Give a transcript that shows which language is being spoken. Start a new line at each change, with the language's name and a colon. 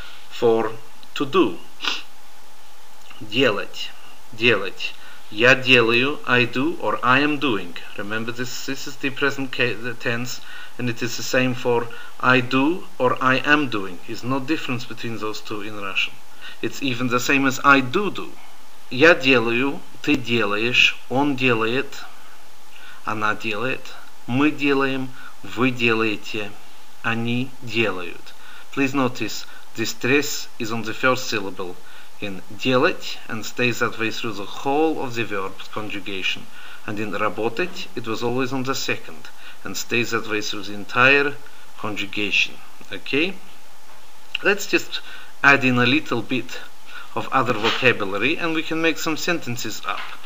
English: For to do.
Russian: Делать. Делать. Я делаю,
English: I do, or I am doing. Remember, this is the present tense, and it is the same for I do or I am doing. There's no difference between those two in Russian. It's even the same as I do.
Russian: Я делаю, ты делаешь, он делает, она делает, мы делаем, вы делаете, они делают.
English: Please notice the stress is on the first syllable in делать and stays that way through the whole of the verb conjugation, and in работать it was always on the second and stays that way through the entire conjugation. Okay, let's just add in a little bit of other vocabulary and we can make some sentences up.